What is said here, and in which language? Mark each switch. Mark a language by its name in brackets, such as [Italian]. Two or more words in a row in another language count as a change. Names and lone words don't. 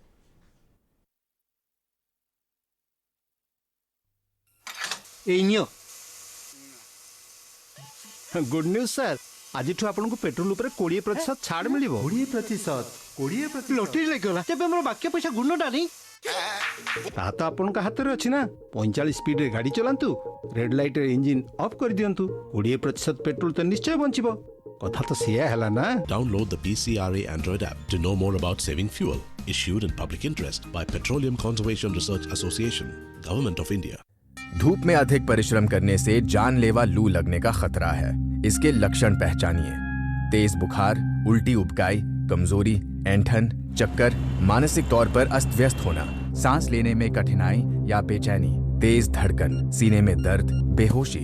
[Odia] ଏଇ ନିଅ [English] good news [Odia] ସାର୍, ଆଜିଠୁ ଆପଣଙ୍କୁ ପେଟ୍ରୋଲ ଉପରେ 20% ଛାଡ଼ ମିଳିବ। 20% ଲଟେରୀ ଲାଗିଗଲା, ତେବେ ଆମର ବାକି ପଇସା ଗୁଣଟାନି। ତାହା ତ ଆପଣଙ୍କ ହାତରେ ଅଛି ନା। 45 ସ୍ପିଡରେ ଗାଡ଼ି ଚଲାନ୍ତୁ, [English] red light engine off [Odia] କରିଦିଅନ୍ତୁ, 20% ପେଟ୍ରୋଲ ତ ନିଶ୍ଚୟ ବଞ୍ଚିବ। କଥା ତ ସେଇଆ ହେଲା ନା। [English] Download the PCRA Android app to know more about saving fuel. Issued in public interest by Petroleum Conservation Research Association, Government of India. [Hindi] धूप में अधिक परिश्रम करने से जानलेवा लू लगने का खतरा है। इसके लक्षण पहचानिए: तेज बुखार, उल्टी उबकाई, कमजोरी, ऐंठन, चक्कर, मानसिक तौर पर अस्त व्यस्त होना, सांस लेने में कठिनाई या बेचैनी, तेज धड़कन, सीने में दर्द, बेहोशी।